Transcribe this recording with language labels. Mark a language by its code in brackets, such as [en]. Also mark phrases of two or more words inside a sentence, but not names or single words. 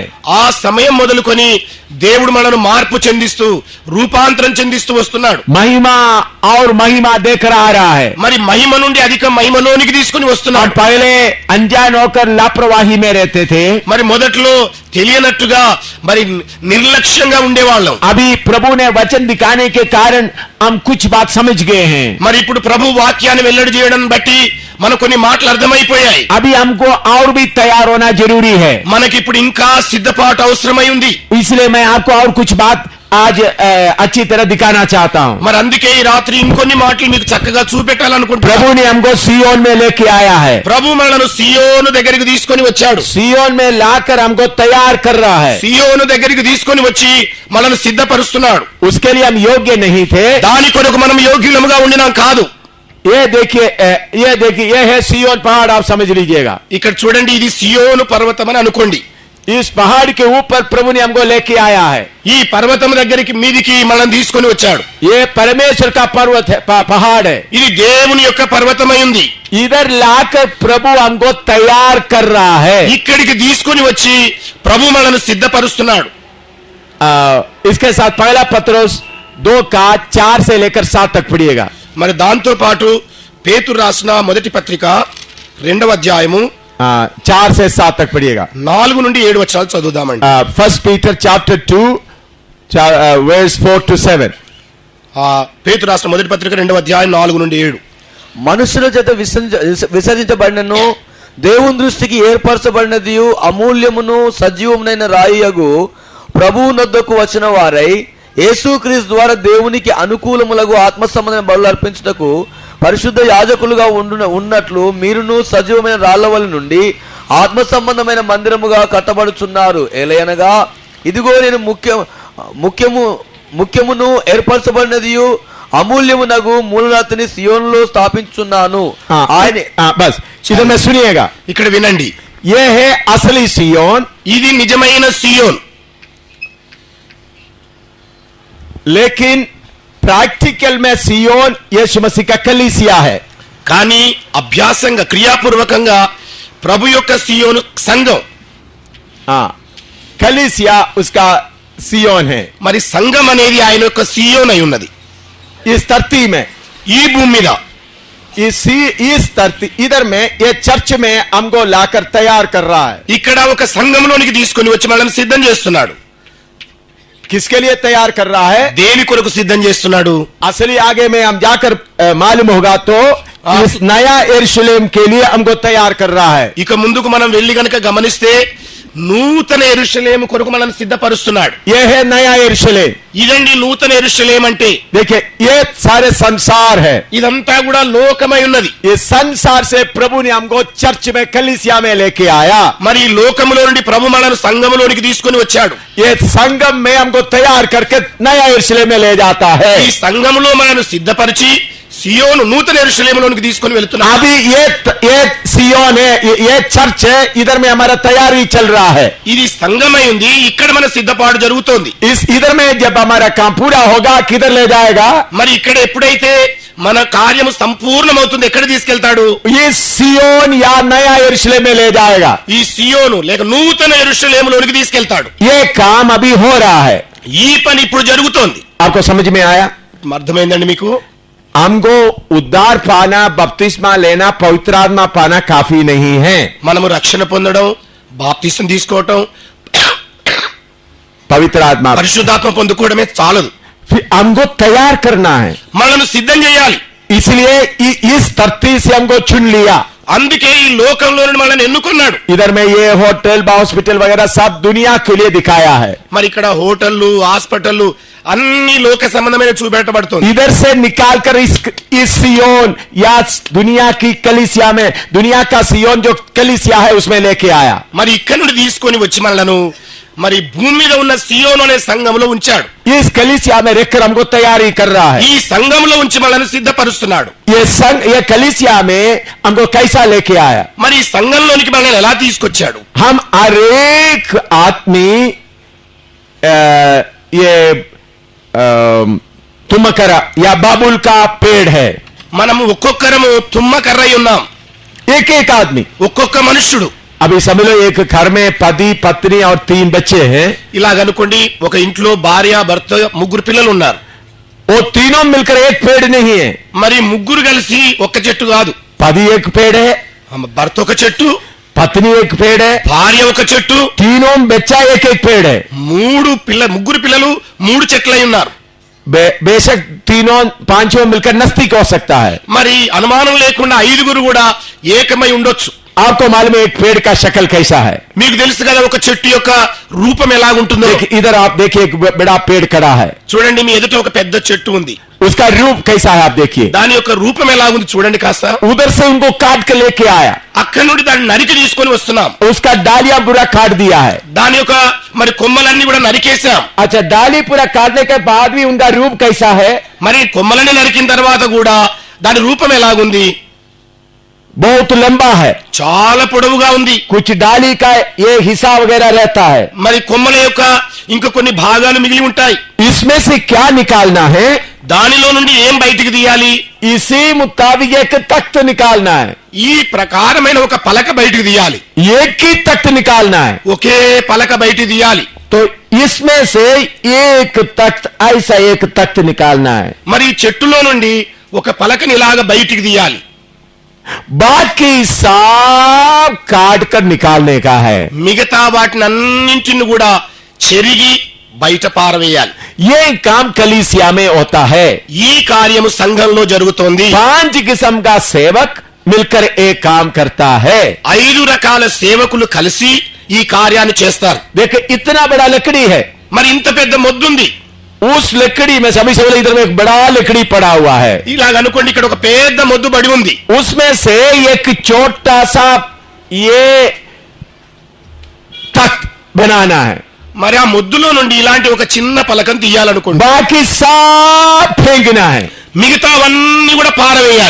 [te] ఆ సమయం మొదలుకొని దేవుడు మనను మార్పు చెందిస్తూ రూపాంతరం చెందిస్తూ వస్తున్నాడు. [hi] महिमा और महिमा देकर आ रहा है। [te] మరి మహిమ నుండి అధిక మహిమలోనికి తీసుకుని [hi] और [te] వస్తున్నాడు. [hi] पहले अनजान होकर लापरवाही में रहते थे, [te] మరి మొదట్లో తెలియనట్టుగా మరి నిర్లక్ష్యంగా ఉండేవాళ్ళం. [hi] अभी प्रभु ने वचन दिखाने के कारण हम कुछ बात समझ गए हैं। [te] మరి ఇప్పుడు ప్రభు వాక్యాన్ని వెల్లడి చేయడం బట్టి మన కొన్ని మాటలు అర్థమైపోయాయి. [hi] अभी हमको और भी तैयार होना जरूरी है। [te] మనకిప్పుడు ఇంకా సిద్ధపాటు అవసరమై ఉంది. [hi] इसलिए मैं आपको और कुछ बात आज अच्छी तरह दिखाना चाहता हूँ। [te] మరి అందుకే ఈ రాత్రి ఇంకొన్ని మాటలు మీకు చక్కగా చూపెట్టాలనుకుంటున్నాను. [hi] प्रभु ने हमको सियोन में लेके आया है। [te] ప్రభు మనను సియోను దగ్గరికి తీసుకొని వచ్చాడు. [hi] सियोन में लाकर हमको तैयार कर रहा है। [te] సియోను దగ్గరికి తీసుకొని వచ్చి మనను సిద్ధపరుస్తున్నాడు. [hi] उसके लिए हम योग्य नहीं थे। [te] దాని కొరకు మనం యోగ్యులముగా ఉండినాం కాదు. [hi] ये देखिए, ये है सियोन पहाड़, आप समझ लीजिएगा। [te] ఇక్కడ చూడండి, ఇది సియోను పర్వతం అని అనుకోండి. [hi] इस पहाड़ के ऊपर प्रभु ने हमको लेके आया है। [te] ఈ పర్వతం దగ్గరికి మీదికి మనల్ని తీసుకొని వచ్చాడు. [hi] ये परमेश्वर का पर्वत है, पहाड़ है। [te] ఇది దేవుని యొక్క పర్వతమై ఉంది. [hi] इधर लाकर प्रभु हमको तैयार कर रहा है। [te] ఇక్కడికి తీసుకొని వచ్చి ప్రభు మనల్ని సిద్ధపరుస్తున్నాడు. [hi] इसके साथ पहला पत्रोस 2:4 से लेकर 7 तक पढ़िएगा। [te] మరి దాంతో పాటు పేతురు రాసిన మొదటి పత్రిక 2వ అధ్యాయము [hi] 4 से 7 तक पढ़िएगा। [te] 4 నుండి 7 వచనాలు చదువుదామండి. [en] 1 Peter chapter 2 verse 4 to 7। [te] పేతురు రాసిన మొదటి పత్రిక 2వ అధ్యాయం 4 నుండి 7. మనుషుల చేత విసర్జించబడినను దేవుని దృష్టికి ఏర్పరచబడినది అమూల్యమును సజీవమునైన రాయియగు ప్రభువు నొద్దకు వచ్చిన వారై యేసుక్రీస్తు ద్వారా దేవునికి అనుకూలములకు ఆత్మ సంబంధమైన బలులు అర్పించుటకు పరిశుద్ధ యాజకులుగా ఉన్నట్లు మీరును సజీవమైన రాళ్లవల నుండి ఆత్మ సంబంధమైన మందిరముగా కట్టబడుచున్నారు. ఏలయనగా ఇదిగో నేను ముఖ్యమును ఏర్పరచబడినది అమూల్యమునగు మూలరాతిని సియోనులో స్థాపించున్నాను. ఆయన [hi] बस इधर में सुनिएगा। [te] ఇక్కడ వినండి, [hi] ये है असली सियोन, [te] ఇది నిజమైన సియోన్. [hi] लेकिन प्रैक्टिकल में सियोन यीशु मसीह का कलीसिया है। [te] కానీ అభ్యాసంగా క్రియాపూర్వకంగా ప్రభు యొక్క సియోను సంఘం. [hi] कलीसिया उसका सियोन है। [te] మరి సంఘం అనేది ఆయన యొక్క సియోన్ అయి ఉన్నది. [hi] इस धरती में, [te] ఈ భూమి మీద [hi] इस धरती इधर में ये चर्च में हमको लाकर तैयार कर रहा है। [te] ఇక్కడ ఒక సంఘంలోనికి తీసుకొని వచ్చి మనల్ని సిద్ధం చేస్తున్నాడు. [hi] किसके लिए तैयार कर रहा है? [te] దేని కొరకు సిద్ధం చేస్తున్నాడు? [hi] असली आगे में हम जाकर मालूम होगा तो इस नया यरूशलेम के लिए हमको तैयार कर रहा है. [te] ఇక ముందుకు మనం వెళ్ళి గనక గమనిస్తే నూతన యెరూషలేము కొరకు మనల్ని సిద్ధపరుస్తున్నాడు. [hi] ये है नया यरूशलेम. [te] ఇదండి నూతన యెరూషలేం అంటే. [hi] देखिए ये सारे संसार है. [te] ఇదంతా కూడా లోకమై ఉన్నది. [hi] ये संसार से प्रभु ने हमको चर्च में कलीसिया में लेके आया. [te] మరి ఈ లోకములో నుండి ప్రభు మనల్ని సంఘములోనికి తీసుకొని వచ్చాడు. [hi] ये संगम में हमको तैयार करके नया यरूशलेम में ले जाता है. [te] ఈ సంఘములో మనల్ని సిద్ధపరిచి సియోను నూతన యెరూషలేములోనికి తీసుకొని వెళ్తున్నాడు. [hi] अभी ये सियोन है, ये चर्च है, इधर में हमारा तैयारी चल रहा है. [te] ఇది సంఘమై ఉంది, ఇక్కడ మన సిద్ధపాటు జరుగుతోంది. [hi] इस इधर में जब हमारा काम पूरा होगा किधर ले जाएगा? [te] మరి ఇక్కడ ఎప్పుడైతే మన కార్యము సంపూర్ణమవుతుంది ఎక్కడ తీసుకెళ్తాడు? [hi] ये सियोन या नया यरूशलेम में ले जाएगा. [te] ఈ సియోను లేక నూతన యెరూషలేములోనికి తీసుకెళ్తాడు. [hi] ये काम अभी हो रहा है. [te] ఈ పని ఇప్పుడు జరుగుతోంది. [hi] आपको समझ में आया? [te] అర్థమైందండి మీకు? [hi] हमको उद्धार पाना, बपतिस्मा लेना, पवित्र आत्मा पाना काफी नहीं है. [te] మనము రక్షణ పొందడం, బాప్తిసం తీసుకోవటం, [hi] पवित्र आत्मा [te] పరిశుద్ధాత్మ పొందుకోవడమే చాలదు. [hi] फिर हमको तैयार करना है. [te] మనల్ని సిద్ధం చేయాలి. [hi] इसलिए इस धरती से हमको चुन लिया. [te] అందుకే ఈ లోకంలో నుండి మనల్ని ఎన్నుకున్నాడు. [hi] इधर में ये [en] hotel hospital [hi] वगैरह सब दुनिया के लिए दिखाया है. [te] మరి ఇక్కడ హోటళ్లు, హాస్పిటళ్లు అన్ని లోక సంబంధమైన చూపెట్టబడుతుంది. [hi] इधर से निकाल कर इस सियोन या दुनिया की कलीसिया में, दुनिया का सियोन जो कलीसिया है उसमें लेके आया. [te] మరి ఇక్కడ నుండి తీసుకొని వచ్చి మనలను మరి భూమి మీద ఉన్న సియోను అనే సంఘంలో ఉంచాడు. [hi] इस कलीसिया में रहकर हमको तैयारी कर रहा है. [te] ఈ సంఘంలో ఉంచి మనల్ని సిద్ధపరుస్తున్నాడు. [hi] ये कलीसिया में हमको कैसा लेके आया? [te] మరి ఈ సంఘంలోనికి మనల్ని ఎలా తీసుకొచ్చాడు? [hi] हम हर एक आदमी ये तुमकर या बाबुल का पेड़ है. [te] మనము ఒక్కొక్కరము తుమ్మకర్రై ఉన్నాం. [hi] एक एक आदमी. [te] ఒక్కొక్క మనుష్యుడు. [hi] अभी समझ लो एक घर में पति पत्नी और 3 बच्चे हैं. [te] ఇలాగనుకోండి, ఒక ఇంట్లో భార్య భర్త ముగ్గురు పిల్లలు ఉన్నారు. [hi] वो तीनों मिलकर एक पेड़ नहीं है. [te] మరి ముగ్గురు కలిసి ఒక్క చెట్టు కాదు. [hi] पति एक पेड़ है, [te] భర్త ఒక చెట్టు, [hi] पत्नी एक पेड़ है, [te] భార్య ఒక చెట్టు, [hi] तीनों बच्चा एक एक पेड़ है. [te] ముగ్గురు పిల్లలు 3 చెట్లై ఉన్నారు. [hi] बेशक तीनों पांचों मिलकर नस्तिक हो सकता है. [te] మరి అనుమానం లేకుండా 5గురు కూడా ఏకమై ఉండొచ్చు. [hi] आपको मालूम है एक पेड़ का शक्ल कैसा है? [te] మీకు తెలుసు కదా ఒక చెట్టు యొక్క రూపం ఎలాగుంటుందో. [hi] इधर आप देखिए एक बड़ा पेड़ खड़ा है. [te] చూడండి, మీ ఎదుట ఒక పెద్ద చెట్టు ఉంది. [hi] उसका रूप कैसा है आप देखिए. [te] దాని యొక్క రూపం ఎలాగుంది చూడండి కాస్త. [hi] उधर से उनको काट के लेके आया. [te] అక్కడి నుండి దాన్ని నరికి తీసుకొని వస్తున్నాం. [hi] उसका डालियां पूरा काट दिया है. [te] దాని యొక్క మరి కొమ్మలన్నీ కూడా నరికేసాం. [hi] अच्छा, डाली पूरा काटने के बाद भी उनका रूप कैसा है? [te] మరి కొమ్మలన్నీ నరికిన తర్వాత కూడా దాని రూపం ఎలాగుంది? [hi] बहुत लंबा है. [te] చాలా పొడవుగా ఉంది. [hi] कुछ डाली का ये हिस्सा वगैरह रहता है. [te] మరి కొమ్మల యొక్క ఇంకా కొన్ని భాగాలు మిగిలి ఉంటాయి. [hi] इसमें से क्या निकालना है? [te] దానిలో నుండి ఏం బయటికి తీయాలి? [hi] इसी मुताबिक एक तख्त निकालना है. [te] ఈ ప్రకారమైన ఒక పలక బయటికి తీయాలి. [hi] एक ही तख्त निकालना है. [te] ఒకే పలక బయటికి తీయాలి. [hi] तो इसमें से एक तख्त, ऐसा एक तख्त निकालना है. [te] మరి ఈ చెట్టులో నుండి ఒక పలకని ఇలాగా బయటికి తీయాలి. [hi] बाकी सब काट कर निकालने का है. [te] మిగతా వాటినన్నింటిని కూడా చెరిగి బయట పారవేయాలి. [hi] ये काम कलीसिया में होता है. [te] ఈ కార్యము సంఘంలో జరుగుతోంది. [hi] 5 किस्म का सेवक मिलकर एक काम करता है. [te] 5 రకాల సేవకులు కలిసి ఈ కార్యాన్ని చేస్తారు. [hi] देखिए इतना बड़ा लकड़ी है. [te] మరి ఇంత పెద్ద మొద్దుంది. [hi] उस लकड़ी में सभी से इधर में एक बड़ा लकड़ी पड़ा हुआ है. [te] ఇలాగ అనుకోండి, ఇక్కడ ఒక పెద్ద మొద్దు పడి ఉంది. [hi] उसमें से एक छोटा सा ये तख्त बनाना है. [te] మరి ఆ మొద్దులో నుండి ఇలాంటి ఒక చిన్న పలకం తీయాలనుకోండి. [hi] बाकी सब फेंकना है. [te] మిగతావన్నీ కూడా పారవేయాలి.